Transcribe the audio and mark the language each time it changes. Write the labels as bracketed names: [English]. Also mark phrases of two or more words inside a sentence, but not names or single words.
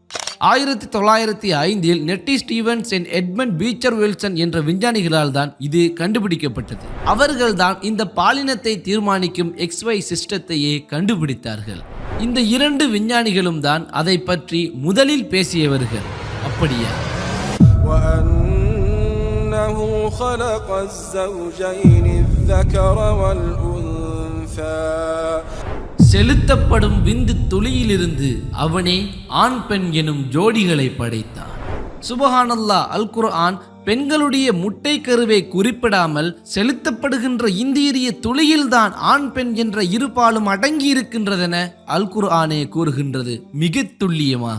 [Tamil] 1905 நெட்டி ஸ்டீவன்ஸ் அண்ட் எட்மண்ட் பீச்சர் வில்சன் என்ற விஞ்ஞானிகளால் தான் இது கண்டுபிடிக்கப்பட்டது. அவர்கள்தான் இந்த பாலினத்தை தீர்மானிக்கும் XY சிஸ்டத்தையே கண்டுபிடித்தார்கள். இந்த இரண்டு விஞ்ஞானிகளும் தான் அதை பற்றி முதலில் பேசியவர்கள். அப்படியா? [Arabic] وأنه خلق الزوجين الذكر والأنثى [Tamil] செலுத்தப்படும் விந்து துளியிலிருந்து அவனே ஆண் பெண் எனும் ஜோடிகளை படைத்தான். சுபஹானல்லாஹ். அல் குர்ஆன் பெண்களுடைய முட்டை கருவை குறிப்பிடாமல் செலுத்தப்படுகின்ற இந்திரிய துளியில்தான் ஆண் பெண் என்ற இருபாலும் அடங்கி இருக்கின்றதென அல் குர்ஆனே கூறுகின்றது மிக துல்லியமாக.